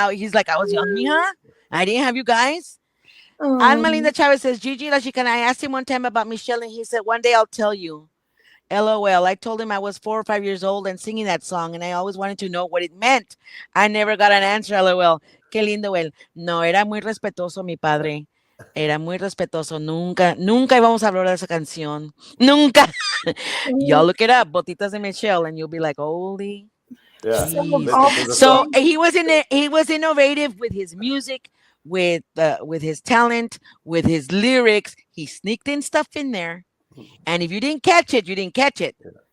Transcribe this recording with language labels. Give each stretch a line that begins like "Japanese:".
English: He's like, I was young, mija. I didn't have you guys. Alma Linda Chavez says, Gigi La Chicana, I asked him one time about Michelle and he said, one day I'll tell you. LOL. I told him I was 4 or 5 years old and singing that song and I always wanted to know what it meant. I never got an answer, LOL.
Spanish: Qué lindo él. No, era muy respetuoso mi padre. Era muy respetuoso. Nunca íbamos a hablar de esa canción. Nunca.
English: Y'all look it up, Botitas de Michelle, and you'll be like, holy. Yeah. So he was innovative with his music, with his talent, with his lyrics. He sneaked in stuff in there. And if you didn't catch it, you didn't catch it. Yeah.